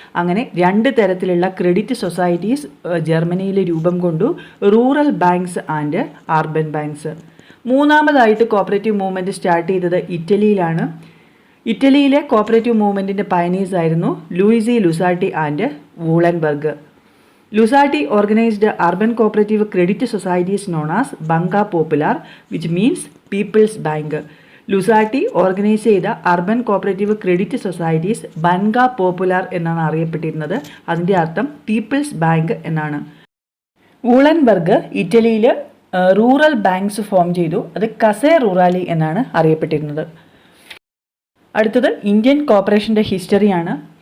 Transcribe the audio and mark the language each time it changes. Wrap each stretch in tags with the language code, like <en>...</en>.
<ml>അങ്ങനെ രണ്ട് തരത്തിലുള്ള ക്രെഡിറ്റ് സൊസൈറ്റീസ് ജർമ്മനിയിൽ രൂപം കൊണ്ടു,</ml> <en>Rural banks and urban banks.</en> <ml>മൂന്നാമതായിട്ട് കോപ്പറേറ്റീവ് മൂവ്മെൻറ്റ് സ്റ്റാർട്ട് ചെയ്തത് ഇറ്റലിയിലാണ്. ഇറ്റലിയിലെ കോപ്പറേറ്റീവ് മൂവ്മെൻറ്റിൻ്റെ പയനീഴ്സ് ആയിരുന്നു ലൂയിസി ലുസാട്ടി and വൂളൻബർഗ്.</ml> <en>Lusati organized urban cooperative credit societies known as Banca Popular, which means People's Bank.</en> <ml>ലുസാട്ടി organise ചെയ്ത urban cooperative credit societies ബൻഗ popular എന്നാണ് അറിയപ്പെട്ടിരുന്നത്. അതിൻ്റെ അർത്ഥം പീപ്പിൾസ് ബാങ്ക് എന്നാണ്. വൂളൻബർഗ് ഇറ്റലിയിൽ റൂറൽ ബാങ്ക്സ് ഫോം ചെയ്തു. അത് കസേ റൂറാലി എന്നാണ് അറിയപ്പെട്ടിരുന്നത്. അടുത്തത് ഇന്ത്യൻ കോർപ്പറേഷൻ്റെ ഹിസ്റ്ററിയാണ്.</ml>